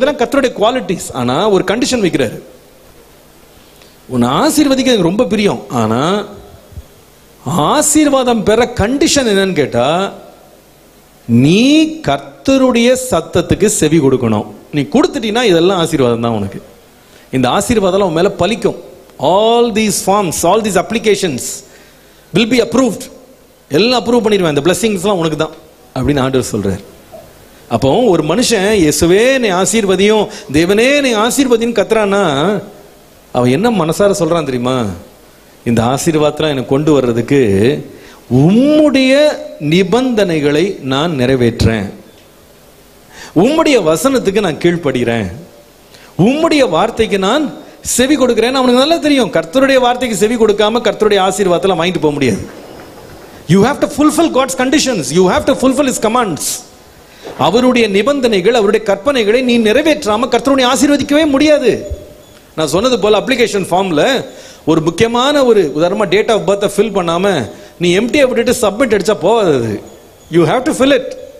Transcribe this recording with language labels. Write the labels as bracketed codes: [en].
[ta] இதெல்லாம் கர்த்தருடைய குவாலிட்டிஸ். ஆனா ஒரு கண்டிஷன் வைக்கிறாரு, உன்னை ஆசீர்வதிக்க எனக்கு ரொம்ப பிரியம், ஆனா ஆசீர்வாதம் பெற கண்டிஷன் என்னன்னு கேட்டா நீ கர்த்தருடைய சத்தத்துக்கு செவி கொடுக்கணும். நீ கொடுத்துட்டீன்னா இதெல்லாம் ஆசீர்வாதம் தான் உனக்கு. இந்த ஆசீர்வாதம் உன் மேல பலிக்கும். [en] All these forms, all these applications will be approved. [ta] எல்லாம் அப்ரூவ் பண்ணிடுவேன், இந்த பிளஸிங்ஸ்லாம் உனக்கு தான் அப்படின்னு ஆண்டவர் சொல்றார். அப்போ ஒரு மனுஷன் இயேசுவே நீ ஆசீர்வதியும், தேவனே நீ ஆசீர்வதின்னு கத்துறான்னா அவன் என்ன மனசார சொல்றான் தெரியுமா? இந்த ஆசீர்வாதத்தை எனக்கு கொண்டு வர்றதுக்கு உம்முடைய நிபந்தனைகளை நான் நிறைவேற்றேன், உம்முடைய வசனத்துக்கு நான் கீழ்ப்படுகிறேன், உம்முடைய வார்த்தைக்கு நான் செவி கொடுக்கிறேன். அவனுக்கு நல்லா தெரியும் கர்த்தருடைய வார்த்தைக்கு செவி கொடுக்காம கர்த்தருடைய ஆசீர்வாதத்தில் வாங்கிட்டு போக முடியாது. [en] You have to fulfill God's conditions. You have to fulfill His commands. [ta] அவருடைய நிபந்தனைகள், அவருடைய கற்பனைகளை நீ நிறைவேற்றாம கர்த்தருடைய ஆசீர்வதிக்கவே முடியாது. நான் சொன்னது போல அப்ளிகேஷன் ஃபார்ம்ல ஒரு முக்கியமான ஒரு உதாரணமா டேட் ஆஃப் பர்த்தை ஃபில் பண்ணாம நீ எம்டியை விட்டுட்டு சப்மிட் அடிச்சா போகாது. [en] You have to fill it.